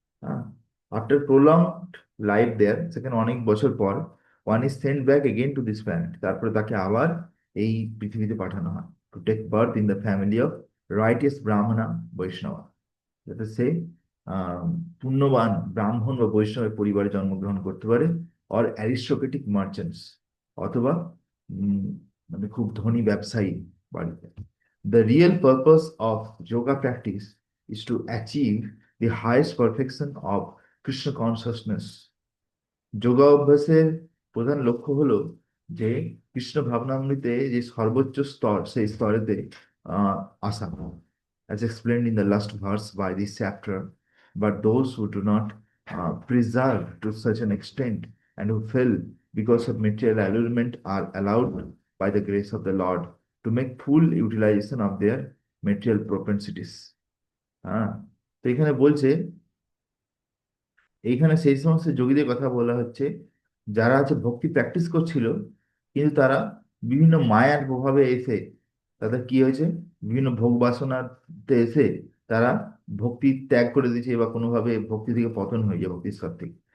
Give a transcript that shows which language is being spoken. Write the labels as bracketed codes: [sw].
[bn] হ্যাঁ, [en] after prolonged life there, [bn] সেখানে অনেক বছর পর [en] one is sent back again to this planet, [bn] তারপরে তাকে আবার এই পৃথিবীতে পাঠানো হয় [en] to take birth in the family of righteous [bn] brahmana বৈষ্ণবা, যাতে সে আহ পুণ্যবান ব্রাহ্মণ বা বৈষ্ণবের পরিবারে জন্মগ্রহণ করতে পারে, [en] or aristocratic merchants, [bn] অথবা উম, মানে খুব ধনী ব্যবসায়ী বাড়িতে। [en] The real purpose of yoga practice is to achieve the highest perfection of Krishna consciousness. [bn] Yoga অভ্যাসের প্রধান লক্ষ্য হলো যে কৃষ্ণ ভাবনামৃতে যে সর্বোচ্চ স্তর, সেই স্তরেতে আহ আসা, [en] as explained in the last verse by this chapter. But those who do not preserve to such an extent and who fail because of material allurement are allowed by the grace of the Lord to make full utilization of their material propensities. [bn] হ্যাঁ, তো এখানে বলছে, এইখানে সেই সমস্ত যোগীদের কথা বলা হচ্ছে যারা হচ্ছে ভক্তি প্র্যাকটিস করছিল, কিন্তু তারা বিভিন্ন মায়ার প্রভাবে এসে তাদের কি হয়েছে, বিভিন্ন ভোগ বাসনাতে এসে তারা ভক্তি ত্যাগ করে দিয়েছে বা কোনোভাবে ভক্তি থেকে পতন হয়ে যায়, ভক্তির স্তর থেকে।